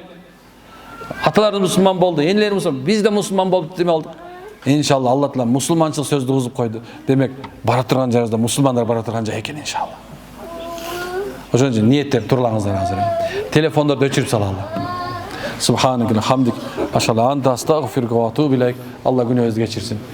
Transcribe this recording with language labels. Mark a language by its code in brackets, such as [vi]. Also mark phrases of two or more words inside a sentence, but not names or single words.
[ky] Аталарыбыз мусулман болду, энелер мусулман, биз да мусулман болуп деме алдык. Иншалла Алла Таала мусулманчылык сөздү кузуп койду. Демек, бара турган жерибизде мусулмандар бара турган жай экен иншалла. Ошон үчүн ниеттеп турлаңыздар азыр. Телефондорду өчүрүп салалы. [ar] سبحانك اللهم وبحمدك، أشهد أن لا إله إلا أنت أستغفرك وأتوب إليك. [ky] Алла күнөөбүздү кечирсин.